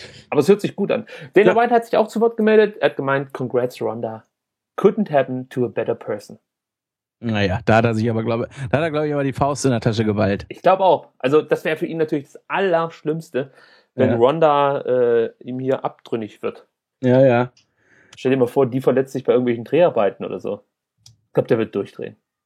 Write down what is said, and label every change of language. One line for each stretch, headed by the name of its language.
German: Aber es hört sich gut an. Dana White hat sich auch zu Wort gemeldet. Er hat gemeint,
English: congrats, Rhonda. Couldn't happen to a better person.
German: Naja, da hat er, glaube ich, aber die Faust in der Tasche geballt. Ich glaube auch. Also das wäre für ihn natürlich das Allerschlimmste, wenn Rhonda ihm hier abtrünnig wird. Ja, ja. Stell dir mal vor, die verletzt sich bei irgendwelchen Dreharbeiten oder so. Ich glaube, der wird durchdrehen.